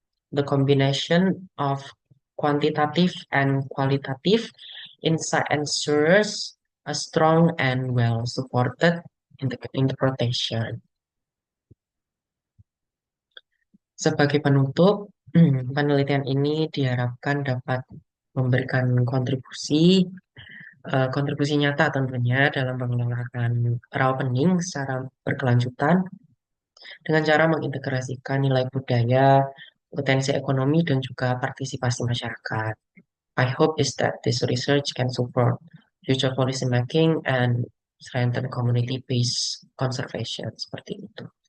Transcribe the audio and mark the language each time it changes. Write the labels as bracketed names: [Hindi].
[English] The combination of quantitative and qualitative insight ensures a strong and well-supported interpretation. [Indonesian] Sebagai penutup, penelitian ini diharapkan dapat memberikan kontribusi nyata tentunya dalam pengelolaan raw pening secara berkelanjutan dengan cara mengintegrasikan nilai budaya, potensi ekonomi, dan juga partisipasi masyarakat. [English] I hope is that this research can support future policy making and strengthen community-based conservation [Indonesian] seperti itu.